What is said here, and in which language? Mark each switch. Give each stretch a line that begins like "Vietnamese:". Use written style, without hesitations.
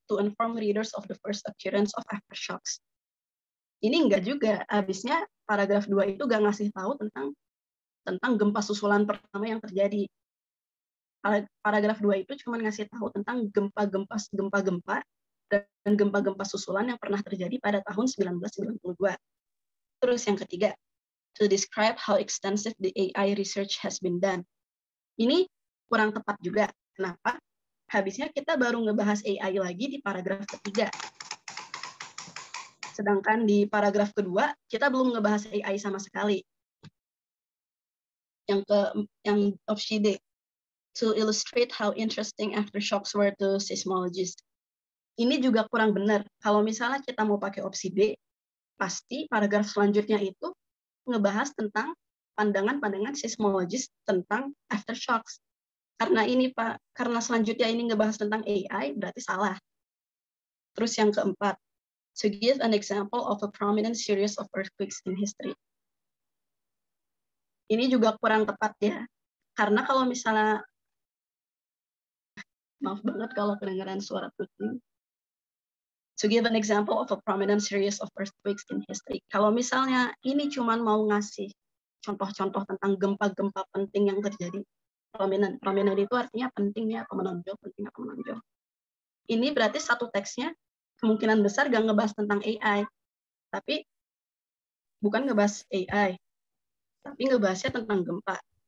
English: To inform readers of the first occurrence of aftershocks.
Indonesian: Ini enggak juga. Habisnya paragraf 2 itu gak ngasih tahu tentang gempa susulan pertama yang terjadi. Paragraf 2 itu cuma ngasih tahu tentang gempa-gempa dan gempa-gempa susulan yang pernah terjadi pada tahun 1992. Terus yang ketiga,
English: to describe how extensive the AI research has been done.
Indonesian: Ini kurang tepat juga. Kenapa? Habisnya kita baru ngebahas AI lagi di paragraf ketiga. Sedangkan di paragraf kedua, kita belum ngebahas AI sama sekali. Yang opsi D,
English: to illustrate how interesting aftershocks were to seismologists.
Indonesian: Ini juga kurang benar. Kalau misalnya kita mau pakai opsi B, pasti paragraf selanjutnya itu ngebahas tentang pandangan-pandangan seismologis tentang aftershocks. Karena ini Pak, karena selanjutnya ini ngebahas tentang AI, berarti salah.
English: Terus yang keempat, to give an example of a prominent series of earthquakes in history.
Indonesian: Ini juga kurang tepat ya. Karena kalau misalnya, maaf banget kalau kedengaran suara kucing.
English: To give an example of a prominent series of earthquakes in history.
Indonesian: Kalau misalnya ini cuma mau ngasih contoh-contoh tentang gempa-gempa penting yang terjadi, prominent itu artinya pentingnya atau menonjol, penting atau menonjol. Ini berarti satu teksnya kemungkinan besar gak ngebahas tentang AI, tapi bukan ngebahas AI, tapi ngebahasnya tentang gempa.